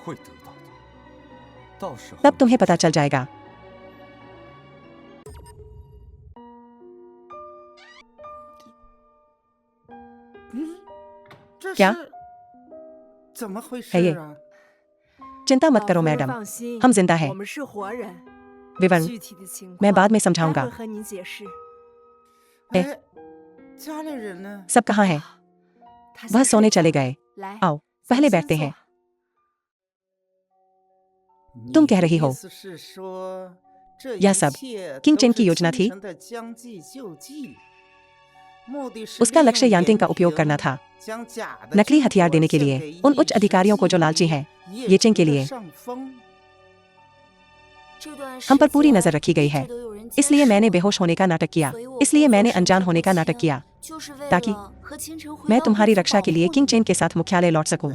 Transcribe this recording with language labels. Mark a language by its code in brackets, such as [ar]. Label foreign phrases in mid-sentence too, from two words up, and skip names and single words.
[hi] तब तुम्हें पता चल जाएगा। क्या [zh] 怎么回 [hi] है ये? [zh] 事啊？ [hi] चिंता मत करो मैडम, हम जिंदा हैं। [zh] 我们是活人， [hi] विवरण [zh] 具体的情况 [hi] मैं बाद में [zh] 待 [hi] समझाऊंगा। [zh] 会和您解释。 [hi] ए, [zh] 哎，家里人呢？ [hi] सब कहाँ हैं? [zh] 他 [hi] वह [zh] 先 [hi] सोने [zh] 睡 [hi] चले [zh] 觉 [hi] गए। [zh] 来， [hi] आओ [zh] 咱 [hi] पहले [zh] 先 [hi] बैठते [zh] 坐 [hi] हैं। तुम कह रही हो, [zh] 意思是说，这 [hi] यह [zh] 一 [hi] सब [zh] 切 [hi] किंग [zh] 都 [hi] चेन [zh] 是 [hi] की योजना [zh] 倾 [hi] थी। [zh] 城的将计就计。 [hi] उसका लक्ष्य यांटिंग का उपयोग करना था, नकली हथियार देने के लिए उन उच्च अधिकारियों को जो लालची हैं, ये चिंग के लिए। हम पर पूरी नजर रखी गई है, इसलिए मैंने बेहोश होने का नाटक किया, इसलिए मैंने अनजान होने का नाटक किया, ताकि मैं तुम्हारी रक्षा के लिए किंग चेन के साथ मुख्यालय लौट सकूं।